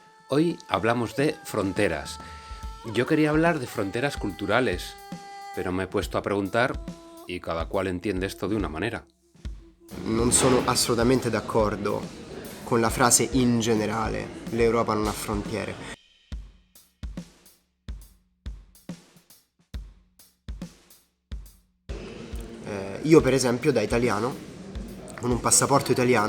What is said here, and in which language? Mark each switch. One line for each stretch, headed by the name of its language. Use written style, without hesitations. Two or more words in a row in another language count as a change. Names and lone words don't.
Spanish: Hoy hablamos de fronteras. Yo quería hablar de fronteras culturales, pero me he puesto a preguntar y cada cual entiende esto de una manera.
Italian: Non sono assolutamente d'accordo con la frase in generale, l'Europa non ha frontiere. Io per esempio da italiano, con un passaporto italiano,